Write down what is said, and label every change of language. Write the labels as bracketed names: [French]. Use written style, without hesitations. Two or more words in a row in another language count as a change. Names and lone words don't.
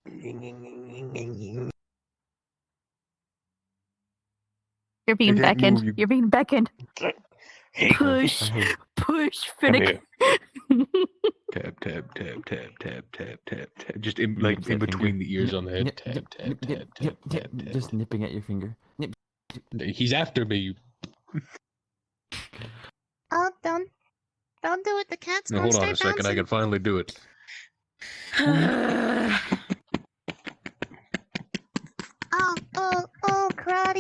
[English] You're being can't beckoned. move, you- You're being beckoned. Push. Hey. Push, Come Finnick. Tap, tap, tap, tap, tap, tap, tap, tap. Just in, like in between the ears on the head. Tap, tap, tap, tap, tap, tap. Just nipping at your finger. Nip. He's after me. Oh, don't do it. The cat's Now, gonna hold on start a second. I bouncing. can finally do it. Oh, karate.